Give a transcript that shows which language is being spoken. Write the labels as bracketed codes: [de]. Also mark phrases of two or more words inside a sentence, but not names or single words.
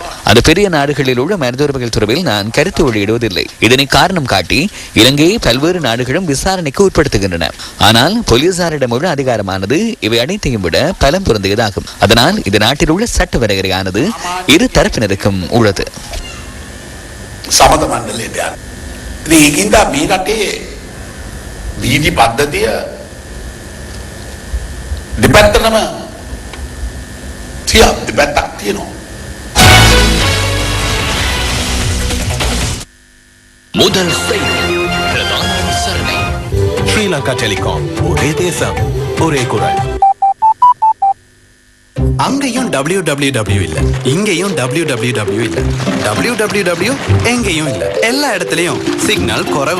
[ta] அந்த பெரிய நாடுகளில் உள்ள மனித உரிமைகள் தொடர்பில் நான் கருத்து வெளியிடுவதில்லை. இதனை காரணம் காட்டி இலங்கையை பல்வேறு நாடுகளும் விசாரணைக்கு உட்படுத்துகின்றன. ஆனால் போலீசாரிடம் உள்ள அதிகாரமானது இவை அனைத்தையும் விட பலம் பொருந்தியதாகும். அதனால் இந்த நாட்டில் உள்ள சட்ட வரையறையானது இரு தரப்பினருக்கும் உள்ளது. [si] වීදි පද්ධතිය දෙපැත්තටම දෙපැත්තක් තියෙනවා. [ta] முதல் செய்தி பிரதான விசாரணை. ஸ்ரீலங்கா டெலிகாம் ஒரே தேசம் ஒரே குரல். அங்கேயும் www இல்ல, இங்கேயும் www இல்ல, www எங்கேயும் இல்ல, எல்லா இடத்துலயும் சிக்னல் குறைவு.